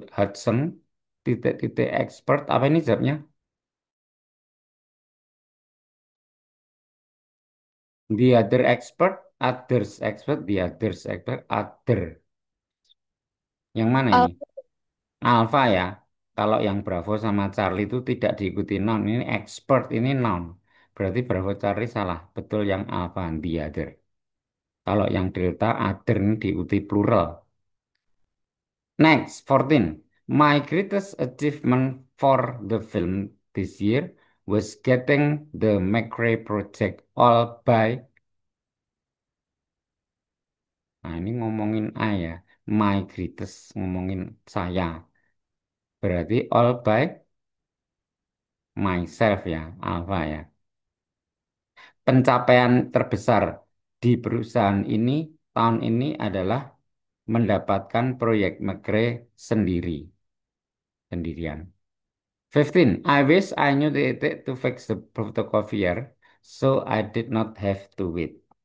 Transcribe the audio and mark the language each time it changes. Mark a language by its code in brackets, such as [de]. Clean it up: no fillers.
[id] Hudson, titik-titik expert, apa ini jawabnya? [en] The other expert, the others expert, other. [id] Yang mana ini? Alpha. Alpha ya. Kalau yang Bravo sama Charlie itu tidak diikuti noun. Ini expert, ini noun. Berarti Bravo Charlie salah. Betul yang Alpha, the other. Kalau yang Delta, other ini diikuti plural. Next, 14. [en] My greatest achievement for the film this year was getting the McRae project all by. [id] Nah, ini ngomongin I ya. My greatest ngomongin saya. Berarti all by myself ya, Alpha ya. Pencapaian terbesar di perusahaan ini tahun ini adalah mendapatkan proyek McRae sendirian. 15. [en] I wish I knew the to fix the photocopier, so I did not have to wait.